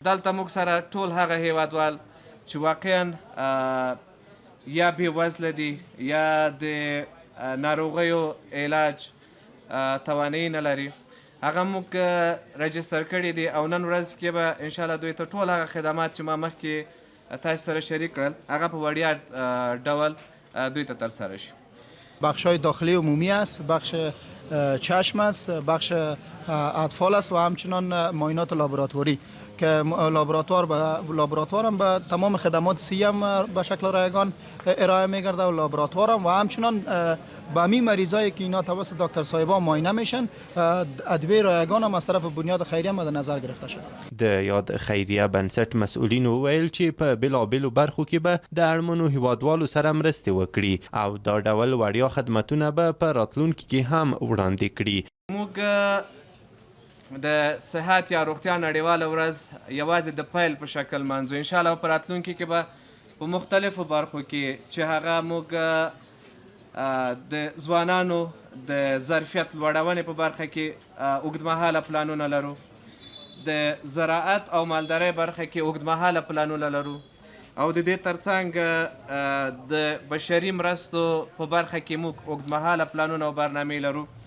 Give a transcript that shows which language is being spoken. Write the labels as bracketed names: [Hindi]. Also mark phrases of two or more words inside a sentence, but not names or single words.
[Pashto] دلته موږ سره ټول هغه هیوادوال چې واقعا یا بېوزله دي یا د ناروغیو علاج توانایي نه لري، هغه موږ رجسټر کړي دي او نن ورځ کې به انشاءالله دوی ته ټول هغه خدمات چې ما مخکې تاسو سره شریک کړل هغه په وړیا ډول دوی ته ترسره شي. [Persian] بخش‌های داخلی عمومی است، بخش چشم است، بخش اطفال است و همچنان معاینات لابراتواری که لابراتوار هم به تمام خدمات سی هم به شکل رایگان ارائه می‌گرده و لابراتوار هم و همچنان به همین مریضایی که اینا توسط دکتر صاحبا معاینه میشن ادویه رایگان هم از طرف بنیاد خیریه مد نظر گرفته شده. [Pashto] د یاد خیریه بنسټ مسئولین وویل چې په بېلابېلو برخو کې به د اړمنو هیوادوالو سره مرستې وکړي او دا ډول وړیا خدمتونه به په راتلونکي کې هم وړاندې کړي. موږ د صحت یا روغتیا نړیواله ورځ یوازې د پیل په شکل منځو، انشاءالله په راتلونکي کې به په مختلفو برخو کې چې هغه موږ د ځوانانو د ظرفیت لوړونې په برخه کې اوږدمهاله پلانونه لرو، د زراعت او مالدارۍ برخه کې اوږدمهاله پلانونه لرو او د دې ترڅنګ د بشري مرستو په برخه کې موږ اوږدمهاله پلانونه او برنامې لرو.